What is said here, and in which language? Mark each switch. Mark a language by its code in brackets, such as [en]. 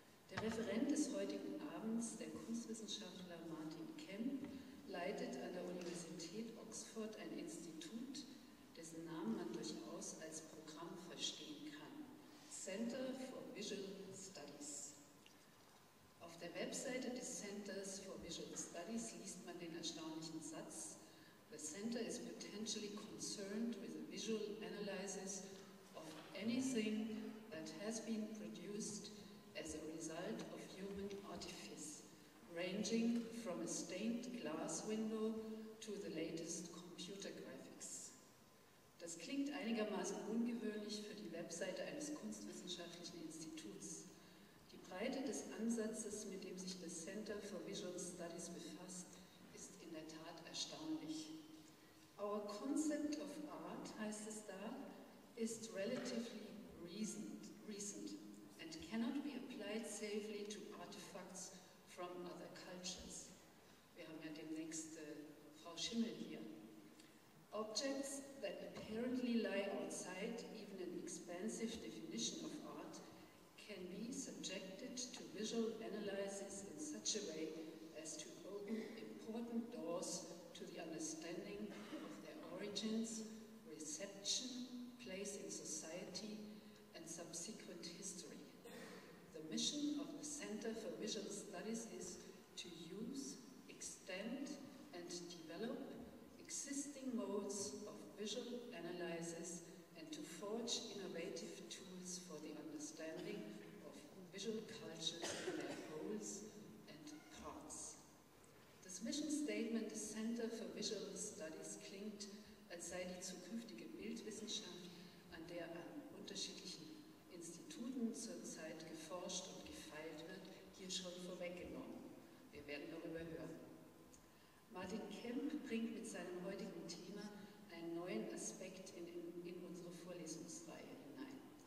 [de] Der Referent des heutigen Abends, der Kunstwissenschaftler Kemp, leitet an der Universität Oxford ein Institut, dessen Namen man durchaus als Programm verstehen kann: Center for Visual Studies. Auf der Webseite des Centers for Visual Studies liest man den erstaunlichen Satz: [en] The center is potentially concerned with the visual analysis of anything that has been produced as a result of human artifice, ranging from a stained glass window to the latest computer graphics. [de] Das klingt einigermaßen ungewöhnlich für die Webseite eines kunstwissenschaftlichen Instituts. Die Breite des Ansatzes, mit dem sich das Center for Visual Studies befasst, ist in der Tat erstaunlich. [en] Our concept of art, [de] heißt es da, [en] is relatively recent and cannot be applied safely to artifacts from other cultures. [de] Wir haben ja demnächst Frau Schimmel hier. [en] Objects that apparently lie outside even an expansive definition of art can be subjected to visual analysis in such a way as to open important doors to the understanding of their origins, reception, place in society, and subsequent history. The mission of the Center for Visual Studies is to use, extend, and develop existing modes of visual analysis and to forge innovative tools for the understanding of visual cultures in their wholes and parts. [de] Das Mission Statement des Center for Visual Studies klingt, als sei die zukünftige Bildwissenschaft, an der an unterschiedlichen Instituten zurzeit geforscht und gefeilt wird, hier schon vorweggenommen. Wir werden darüber hören. Kemp bringt mit seinem heutigen Thema einen neuen Aspekt in unsere Vorlesungsreihe hinein.